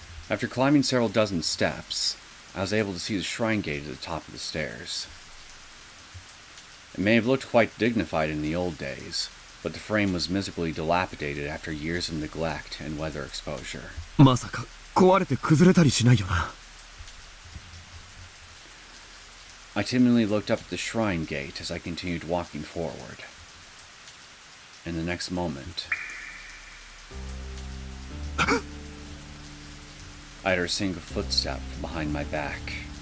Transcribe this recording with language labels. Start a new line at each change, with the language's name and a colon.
English: After climbing several dozen steps, I was able to see the shrine gate at the top of the stairs. It may have looked quite dignified in the old days, but the frame was miserably dilapidated after years of neglect and weather exposure.
Japanese: まさか壊れて崩れたりしないよな。
English: I timidly looked up at the shrine gate as I continued walking forward. In the next moment, I heard a single footstep from behind my back.